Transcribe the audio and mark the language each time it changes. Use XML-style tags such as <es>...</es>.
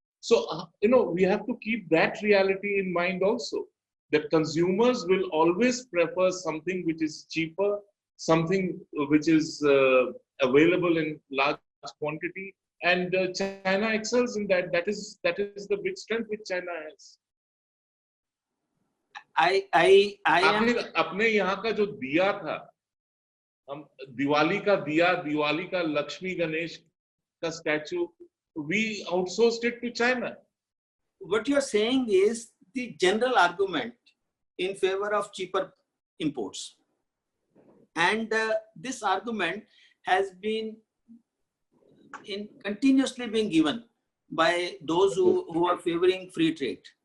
<en>So, we have to keep that reality in mind also, that consumers will always prefer something which is cheaper, something which is available in large quantity. And China excels in that. That is the big strength which China has. I am...</en> <hi>अपने यहाँ का जो दिया था, हम दिवाली का दिया, दिवाली का लक्ष्मी गणेश का statue,</hi> <en>we outsourced it to China. What you're saying is the general argument in favor of cheaper imports. And this argument has been continuously being given by those who are favoring free trade.</en>